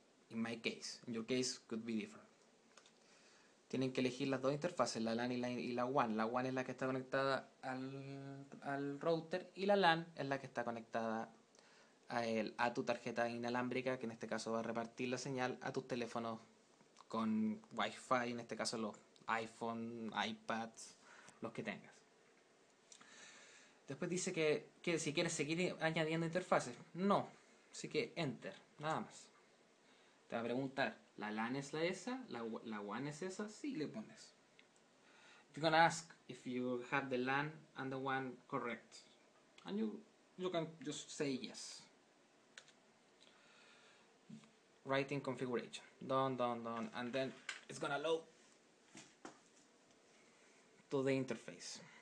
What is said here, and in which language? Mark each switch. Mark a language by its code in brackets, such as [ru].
[en] In my case. In your case could be different. [es] Tienen que elegir las dos interfaces, la LAN y la WAN. La WAN es la que está conectada al router y la LAN es la que está conectada a tu tarjeta inalámbrica, que en este caso va a repartir la señal a tus teléfonos con Wi-Fi, en este caso los iPhone, iPads, los que tengas. Después dice que si quieres seguir añadiendo interfaces, no, así que Enter, nada más. Te va a preguntar, ¿la LAN es esa? ¿La WAN es esa? Sí, le pones. [en] You're gonna ask if you have the LAN and the WAN correct. And you can just say yes. Writing configuration. Done. And then it's gonna load to the interface.